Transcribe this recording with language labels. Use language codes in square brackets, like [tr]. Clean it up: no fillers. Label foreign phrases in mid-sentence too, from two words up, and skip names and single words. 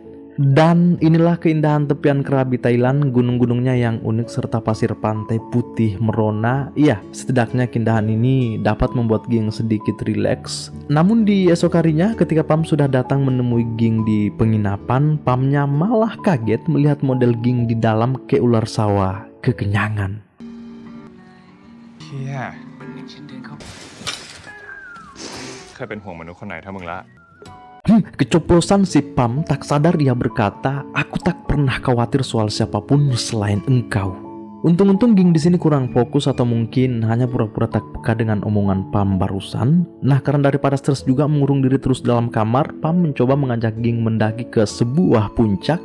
[id] Dan inilah keindahan tepian Krabi Thailand, gunung-gunungnya yang unik serta pasir pantai putih merona. Iya, setidaknya keindahan ini dapat membuat Ging sedikit rileks. Namun di esok harinya, ketika Pam sudah datang menemui Ging di penginapan, Pamnya malah kaget melihat model Ging di dalam kayak ular sawah kekenyangan. [th] เฮียเคยเป็นห่วงมนุษย์คนไหนเท่ามึงละ [id] Keceplosan si Pam, tak sadar ia berkata, "Aku tak pernah khawatir soal siapapun selain engkau." Untung-untung Ging di sini kurang fokus, atau mungkin hanya pura-pura tak peka dengan omongan Pam barusan. Nah, karena daripada stres juga mengurung diri terus dalam kamar, Pam mencoba mengajak Ging mendaki ke sebuah puncak.